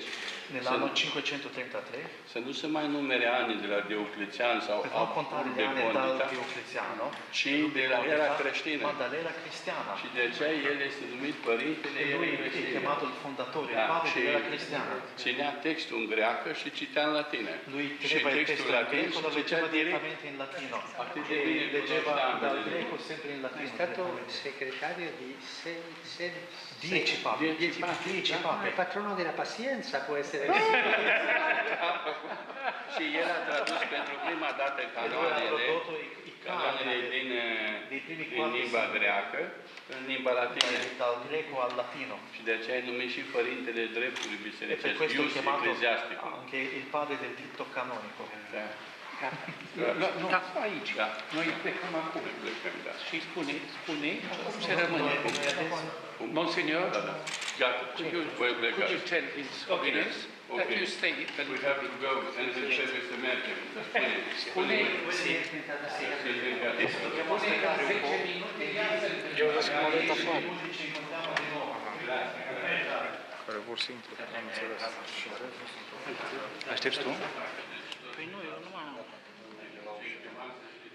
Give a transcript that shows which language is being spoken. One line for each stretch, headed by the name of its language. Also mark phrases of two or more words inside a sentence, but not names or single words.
Italian: nell'anno 533
Romanian: să nu se mai numere ani de la Dioclețian sau
Italian: de Dioclețiano,
Romanian: ci de la era creștină.
Italian: Ma dall'era cristiana.
Romanian: Și de aceea el este numit Părintele Erei Creștine.
Italian: Lui è chiamato il fondatore, il padre dell'era cristiana.
Romanian: Ținea textul în greacă și citea în latină.
Italian: Lui teneva il testo in greco, lo leggeva direttamente in latino. Leggeva dal greco sempre in latino. È stato segretario di 10 papi. Il patrono della pazienza può essere.
Romanian: Și el a tradus pentru prima dată canoanele din limba greacă în limba latină.
Italian: Dal greco al latino.
Romanian: Și de aceea e numit și Părintele Dreptului Bisericesc,
Italian: per questo è chiamato Ecclesiasticum. anche il padre del diritto canonico.
Romanian: Da. Aici, noi plecăm acum. Și spune cum se rămâne. Monsignor, Gata, voi pleca.
English: could you tell His Holiness that you stay? We have to go, and
Romanian: trebuie să mergem. Spune, Eu vă spun afară. Care vor să intre, am înțeles. Aștepți tu? păi nu, eu nu am.